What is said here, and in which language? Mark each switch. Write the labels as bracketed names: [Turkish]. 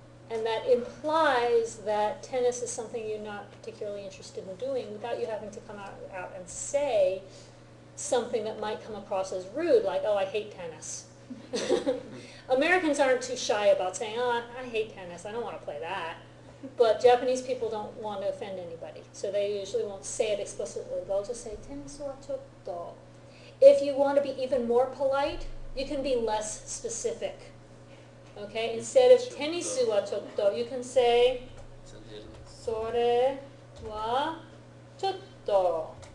[English] And that implies that tennis is something you're not particularly interested in doing without you having to come out and say something that might come across as rude, like, oh, I hate tennis. Americans aren't too shy about saying, oh, I hate tennis, I don't want to play that. But Japanese people don't want to offend anybody, so they usually won't say it explicitly. They'll just say, [Japanese] テニスはちょっと. [English] If you want to be even more polite, you can be less specific. Okay? Instead of [Japanese] テニスはちょっと, [English] you can say, [Japanese] それはちょっと.